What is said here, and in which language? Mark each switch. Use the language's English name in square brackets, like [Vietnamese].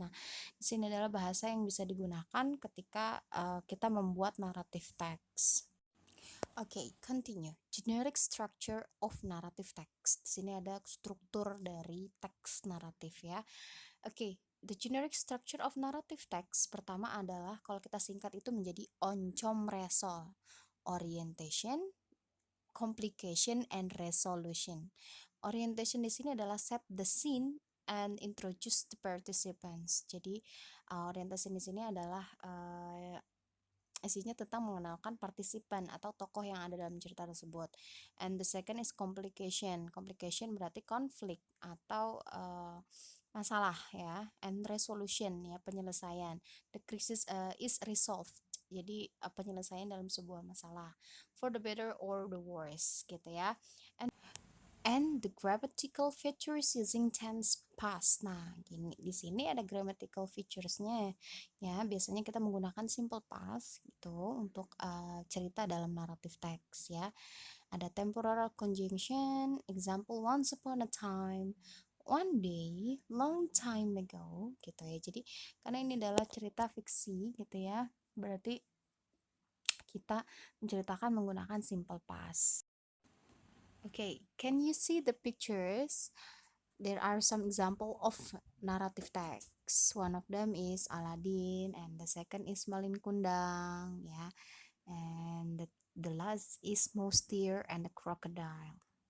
[Indonesian] Nah, di sini adalah bahasa yang bisa digunakan ketika kita membuat narrative text. Oke, [English] continue. Generic structure of narrative text. [Indonesian] Di sini ada struktur dari teks naratif ya. Oke, [English] the generic structure of narrative text [Indonesian] pertama adalah kalau kita singkat itu menjadi oncom resol. [English] Orientation, complication, and resolution. Orientation [Indonesian] di sini adalah [English] set the scene and introduce the participants. [Indonesian] Jadi orientation di sini adalah isinya tentang mengenalkan partisipan atau tokoh yang ada dalam cerita tersebut. [English] And the second is complication. [Indonesian] Complication berarti konflik atau masalah ya. [English] And resolution [Indonesian] ya, penyelesaian. [English] The crisis is resolved. [Indonesian] Jadi penyelesaian dalam sebuah masalah. [English] For the better or the worse [Indonesian] gitu ya. [English] And the grammatical features using tense past. [Indonesian] Nah, gini di sini ada grammatical featuresnya ya. Biasanya kita menggunakan simple past gitu untuk cerita dalam narrative text ya. Ada temporal conjunction, example [English] once upon a time, one day, long time ago [Indonesian] gitu ya. Jadi karena ini adalah cerita fiksi gitu ya, berarti kita menceritakan menggunakan simple past. [English] Okay, can you see the pictures? There are some example of narrative text. One of them is Aladdin, and the second is Malin Kundang, yeah, and the last is Mouse Deer and the Crocodile.